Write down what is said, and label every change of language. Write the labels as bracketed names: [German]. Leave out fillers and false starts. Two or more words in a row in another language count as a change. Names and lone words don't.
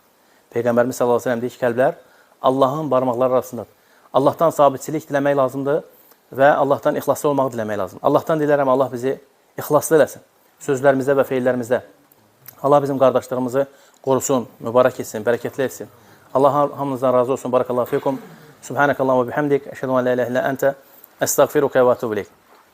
[Azerbaijani] Peyğəmbərimiz [Arabic] صلى الله عليه وسلم [Azerbaijani] deyir ki, qəlblər Allahın barmaqları arasındadır. Allahdan sabitçilik diləmək lazımdır və Allahdan ixlaslı olmağı diləmək lazımdır. Allahdan dilərəm, Allah bizi ixlaslı eləsin. Sözlərimizdə və feillərimizdə. Allah bizim qardaşlığımızı qorusun, mübarək etsin, bərəkətli etsin. Allah hamınızdan razı olsun. [Arabic] بارك الله فيكم. سبحانك اللهم وبحمدك. أشهد أن لا إله إلا أنت أستغفرك وأتوب إليك.